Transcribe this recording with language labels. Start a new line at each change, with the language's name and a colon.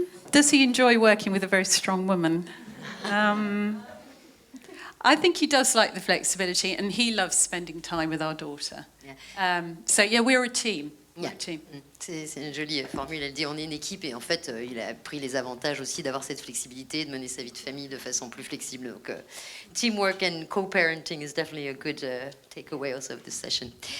English: Does he enjoy working with a very strong woman? I think he does like the flexibility, and he loves spending time with our daughter. Yeah. We're a team.
French: Yeah. C'est une jolie formule. Elle dit on est une équipe, et en fait il a pris les avantages aussi d'avoir cette flexibilité, de mener sa vie de famille de façon plus flexible.
English: Donc teamwork and co-parenting is definitely a good takeaway also of this session.